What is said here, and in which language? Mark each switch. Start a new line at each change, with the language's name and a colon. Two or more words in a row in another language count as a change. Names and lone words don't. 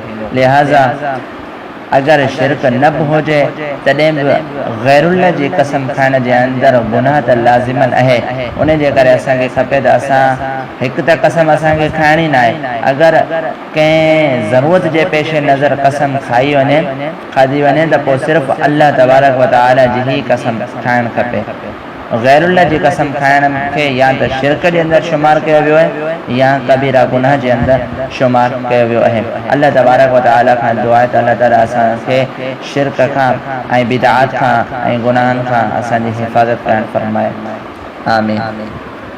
Sindhi: लिहाज़ा अगरि शिरक न बि हुजे तॾहिं बि ग़ैरुल्लाह जी कसम खाइण जे अंदरि गुनाह त लाज़िमन आहे। उन जे करे असांखे खपे त असां हिकु त कसम असांखे खाइणी न आहे, अगरि कंहिं ज़रूरत जे पेश नज़र कसम खाधी वञे त पोइ सिर्फ़ु अल्लाह
Arabic: تبارك وتعالى
Sindhi: जी ई कसम खाइणु खपे। ग़ैरुल्लाह जी कसम खाइण खे या त शिरक जे अंदरि शुमार कयो वियो आहे या कबीरा गुनाह जे अंदरि शुमार कयो वियो आहे। अल्लाह
Arabic: تبارك وتعالى
Sindhi: खां दुआ आहे त अल्लाह ताला असांखे शिरक खां ऐं बिदअत खां ऐं गुनाहनि खां असांजी हिफ़ाज़त करणु फरमाए। आमीन।